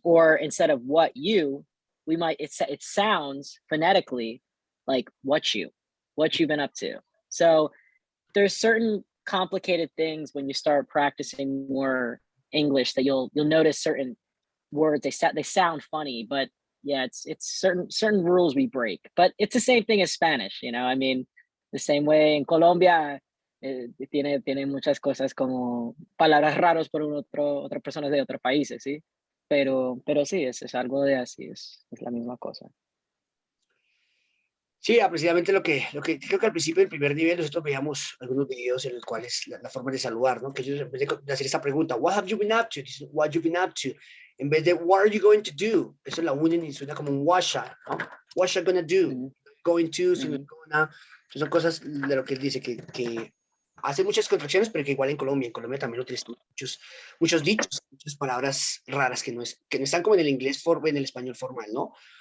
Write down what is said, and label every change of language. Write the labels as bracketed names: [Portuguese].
[English] Or instead of what you, we might, it sounds phonetically like what you been up to. So there's certain complicated things when you start practicing more English that you'll notice certain words, they sound funny, but yeah, it's certain rules we break. But it's the same thing as Spanish, you know. I mean, the same way in [Spanish] Colombia tiene muchas cosas como palabras raros por otras personas de otros países, ¿sí? Pero sí, es algo de así, es la misma cosa. Sí, precisamente lo que creo que al principio del primer nivel nosotros veíamos algunos videos en los cuales la forma de saludar, ¿no? Que ellos en vez de hacer esta pregunta, [English] what have you been up to? [Spanish] Dicen, [English] what you been up to? [Spanish] En vez de [English] what are you going to do? [Spanish] Eso la unen y suena como un washa, ¿no? [English] What you gonna do? Going to, [Spanish] sino gonna. Son cosas de lo que él dice que hace muchas contracciones, pero que igual en Colombia también utilizan muchos dichos, muchas palabras raras que no están como en el inglés en el español formal, ¿no?